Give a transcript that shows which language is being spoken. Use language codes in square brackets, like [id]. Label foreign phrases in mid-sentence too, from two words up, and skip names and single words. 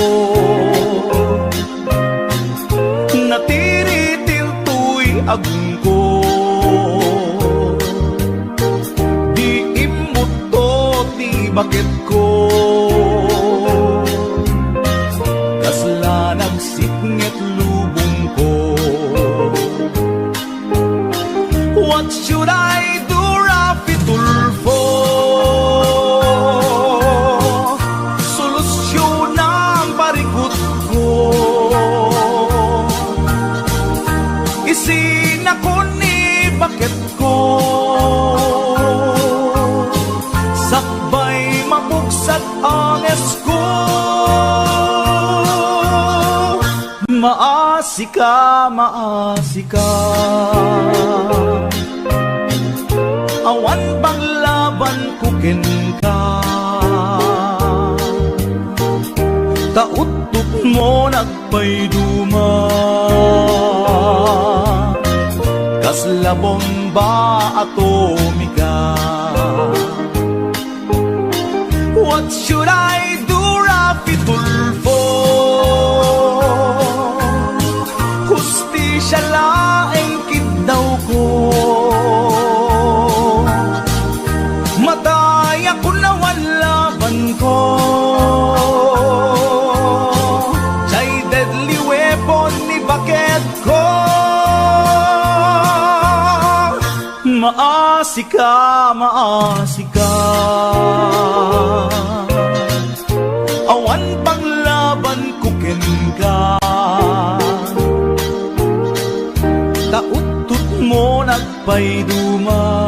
[ilo] Natiritil tuy agung ko. Di imutot di bakit ko. Kasla nagsitnget lubong ko. [en] What should I do, Rafi Tulfo? [ilo] Solusyon ang parikot ko. Isin ako ni bakit ko. Sakbay mabugsat ang esko. Maasika, maasika. Awan bang laban kukin ka. Tautot mo nagpayduma. Kasla bomba atomika. [en] What should I do, Rafi Tulfo? [ilo] Hustisya laeng kidaw ko. Madaya ko na laban ko. Jay [en] deadly weapon [ilo] ni bakit ko. Maasika, maasika. Awan pang laban kukin ka. Tautut mo nagpayduma.